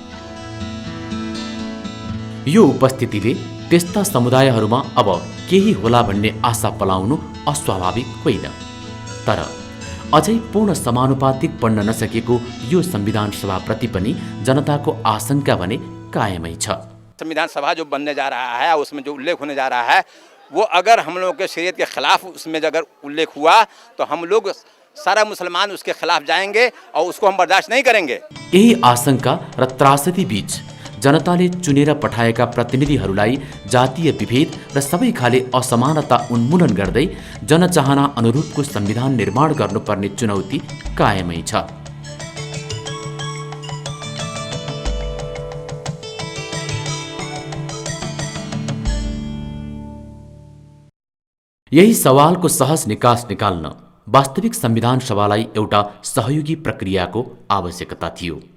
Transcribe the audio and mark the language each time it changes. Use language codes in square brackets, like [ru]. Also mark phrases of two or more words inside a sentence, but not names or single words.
[ne] यो उपस्थितिले त्यस्ता समुदायहरूमा अब केही होला भन्ने आशा पलाउनु अस्वाभाविक होइन। तर अझै पूर्ण समानुपातिक बन्न नसकेको यो संविधान सभाप्रति पनि जनताको आशंका भने कायमै छ। [hi] संविधान सभा जो बनने जा रहा है, उसमें जो उल्लेख होने जा रहा है, वो अगर हम लोगों के शरीयत के खिलाफ उसमें अगर उल्लेख हुआ तो हम लोग सारा मुसलमान उसके खिलाफ जाएंगे और उसको हम बर्दाश्त नहीं करेंगे। [ne] यही आशंका र त्रासदी बीच जनताले चुनेर पठाएका प्रतिनिधिहरूलाई जातीय विभेद र सबै खाले असमानता उन्मूलन गर्दै जनचाहना अनुरूपको संविधान निर्माण गर्नुपर्ने चुनौती कायमै छ। यही सवालको सहज निकास निकाल्न वास्तविक संविधान सभालाई एउटा सहयोगी प्रक्रियाको आवश्यकता थियो।